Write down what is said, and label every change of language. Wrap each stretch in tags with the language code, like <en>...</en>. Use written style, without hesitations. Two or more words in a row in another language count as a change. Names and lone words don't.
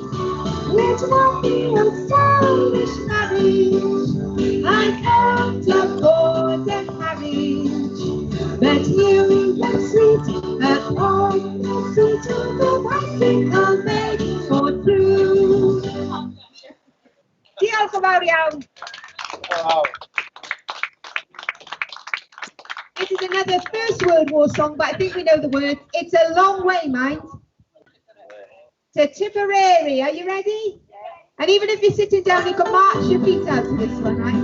<en>It won't be a stylish marriage. I can't afford a marriage, but you look sweet upon the seat of the bicycle made for two.</en> <cy>Diolch yn fawr iawn.</cy> <en>Wow. This is another First World War song, but I think we know the words. It's a long way, mind. To Tipperary. Are you ready? And even if you're sitting down, you can march your feet out to this one, right?</en>